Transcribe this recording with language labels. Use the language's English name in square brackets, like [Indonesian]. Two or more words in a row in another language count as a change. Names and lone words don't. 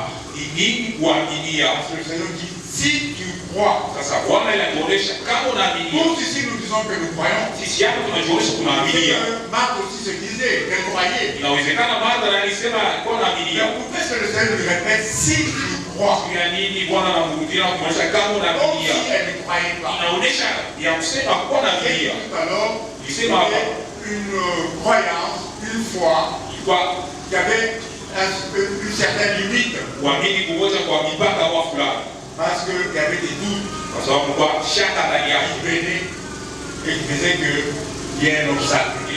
[Swahili] Ni nini kuaminia? [French] Parce que le Seigneur dit si tu crois. [Swahili] Sasa Bwana anaonyesha kama unaamini. [French] Tous ici nous disons que nous croyons. [Swahili] Sisi hapa tunajionyesha tunaamini. [French] Marc aussi se disait qu'elle croyait. [Swahili] Inawezekana Martha alisema alikuwa anaamini. [French] Mais pourquoi est-ce que le Seigneur lui répète si tu crois? [Swahili] Ya nini Bwana anamrudia kumaanisha kama unaamini? [French] Si elle ne croyait pas. [Swahili] Inaonyesha ya kusema kwa unaamini. [French] Alors, il avait une croyance, une foi qui avait une certaine limite. Parce qu'il y avait des doutes qui venaient et qui faisaient qu'il y ait un obstacle.